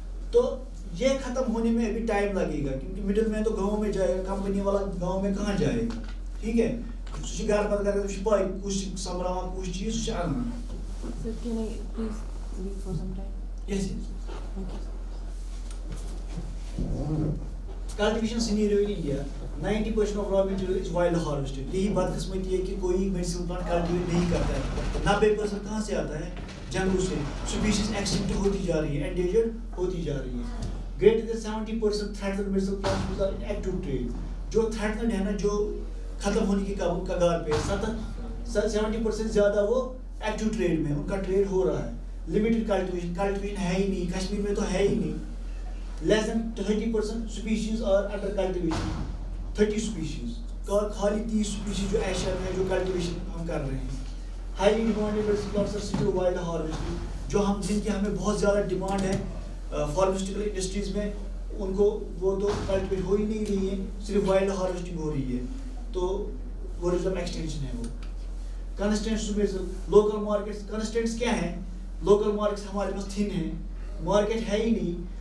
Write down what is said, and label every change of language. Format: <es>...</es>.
<ur>تو یہ ختم ہونے میں ابھی ٹائم لگے گا کیونکہ مڈل مین تو گاؤں میں جائے گا, کمپنی والا گاؤں میں کہاں جائے گا. ٹھیک ہے, گھر پر کر کے پائی کچھ سمبراوان کچھ چیز انا.</ur> <en>Sir, can I please leave for some time? Yes. Thank you. Cultivation scenario in India, 90% of raw material is wild harvested.</en> <ur>یہی بدقسمتی ہے کہ کوئی میڈیسن پلانٹ کلٹیویٹ نہیں کرتا ہے. 90% کہاں سے آتا ہے؟ جنگلوں سے. اسپیشیز ایکسٹنکٹ ہوتی جا رہی ہے, انڈیجرڈ ہوتی جا رہی ہے.</ur> <en>Greater than 70% threatened medicinal plants are in active trade.</en> <ur>جو threatened ہے نا, جو ختم ہونے کی کگار پہ, 70% زیادہ وہ ایکٹیو ٹریڈ میں, ان کا ٹریڈ ہو رہا ہے. لمیٹڈ کلٹیویشن ہے ہی نہیں, کشمیر میں تو ہے ہی نہیں.</ur> <en>Less than 30% species are under cultivation. 30 species.</en> <ur>خالی 30 species جو ایشیا میں جو کلٹیویشن ہم کر رہے ہیں.</ur> <en>Highly demanded medicinal plants are still wild harvested.</en> <ur>جو ہم جن کی ہمیں بہت زیادہ ڈیمانڈ ہے فارماسیوٹیکل انڈسٹریز میں, ان کو وہ تو کلٹیویٹ ہو ہی نہیں رہی ہے, صرف وائلڈ ہارویسٹنگ ہو رہی ہے. تو وہ ریزرو ایکسٹینشن ہے. وہ کنسٹینٹس لوکل مارکیٹس, کنسٹینٹس کیا ہیں؟ لوکل مارکیٹس ہمارے پاس تھن ہیں, مارکیٹ ہے ہی نہیں.</ur>